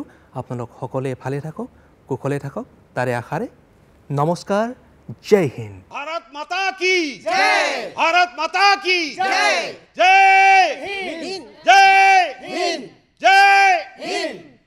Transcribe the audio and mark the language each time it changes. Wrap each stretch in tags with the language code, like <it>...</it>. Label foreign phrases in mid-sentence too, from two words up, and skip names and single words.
<as>আপোনালোক সকলোৱে ভালে থাকক, কুশলে থাকক তাৰে আশাৰে নমস্কাৰ।</as> <hi>जय हिंद। भारत माता की जय। भारत माता की जय। जय हिंद। जय हिंद। जय हिंद।</hi>